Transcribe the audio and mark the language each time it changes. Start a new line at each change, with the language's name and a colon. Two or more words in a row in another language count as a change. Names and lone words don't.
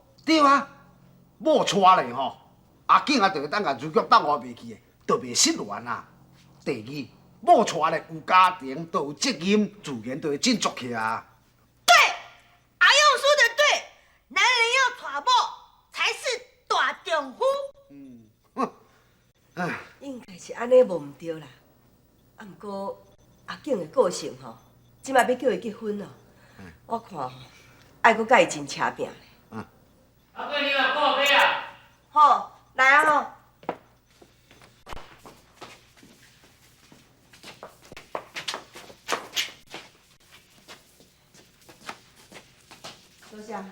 Min Nan Chinese: 对啊，某娶咧吼，阿景啊就会当甲如玉当活袂去的，就袂失恋啊。第二，某娶咧有家庭，就有责任，自然就会振作起啊。对，阿勇说的对，男人要娶某才是大丈夫。应该是安尼无毋对啦。啊，毋过阿景的个性吼，即摆要叫伊结婚哦，我看吼，爱搁甲伊真车拼咧。阿贵，你来泡杯啊！好，来啊吼。多谢。